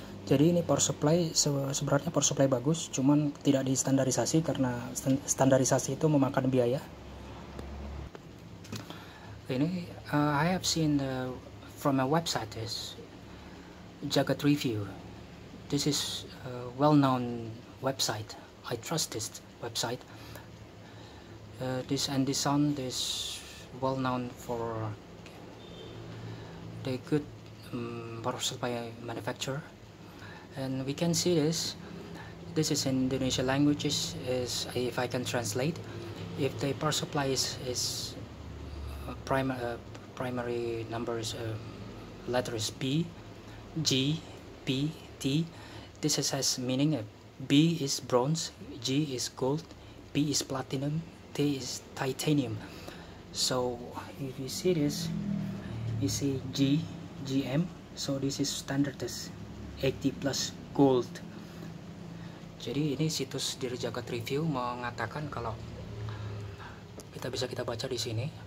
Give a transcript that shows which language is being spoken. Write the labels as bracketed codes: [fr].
[id] Jadi ini power supply sebenarnya power supply bagus, cuman tidak distandarisasi karena standarisasi itu memakan biaya. [en] Ini I have seen from a website is Jagat Review. This is a well-known website. I trust this website. This Andison is well known for the good power supply manufacturer. And we can see this is in Indonesian languages, is if I can translate, if the power supply is primary numbers, letters B, G, P, T, this has meaning B is bronze, G is gold, P is platinum, T is titanium. So if you see this, you see G, GM, so this is standard as 80 plus gold. [id] Jadi ini situs dari Jagat Review mengatakan kalau kita baca di sini.